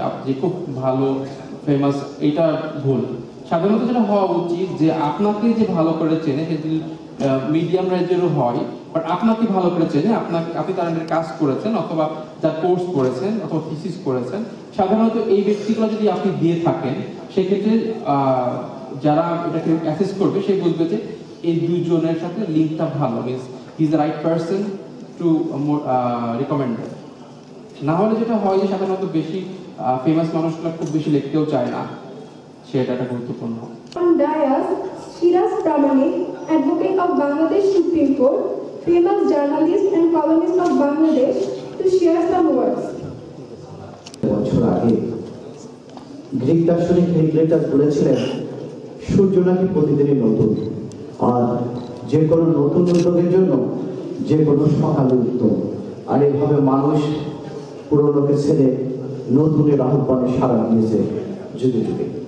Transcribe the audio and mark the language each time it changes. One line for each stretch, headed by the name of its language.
Bangla: যে খুব ভালো ফেমাস, এটা ভুল। সাধারণত যেটা হওয়া উচিত যে আপনাকে যে ভালো করে চেনে, যদি মিডিয়াম রেঞ্জেরও হয়, বাট আপনাকে ভালো করে চেনে, আপনি তার আন্ডারে কাজ করেছেন অথবা যার কোর্স করেছেন অথবা থিসিস করেছেন, সাধারণত এই ব্যক্তিগুলো যদি আপনি দিয়ে থাকেন, সেক্ষেত্রে যারা এটাকে অ্যাসেস করবে সে বুঝবে যে এই দুজনের সাথে লিঙ্কটা ভালো,
English: Means he is the right person to recommend.
Bangla: না হলে যেটা হয় যে সাধারণত বেশি ফেমাস মানুষগুলো খুব বেশি লিখতেও চায় না, সেটা একটা গুরুত্বপূর্ণ।
English: On dais, Shiraz Pramanik, advocate of Bangladesh Supreme Court, famous journalist and columnist of Bangladesh, to share some words.
Bangla: বছর আগে গ্রিক দার্শনিক হেরাক্লিটাস বলেছিলেন, সূর্য নাকি প্রতিদিনই নতুন, আর যে কোনো নতুন উদ্যোগের জন্য যে কোনো সকালে উত্তম। আর এইভাবে মানুষ পুরোনোকে ছেড়ে নতুনের আহ্বানে সাড়া দিয়েছে যুগে যুগে।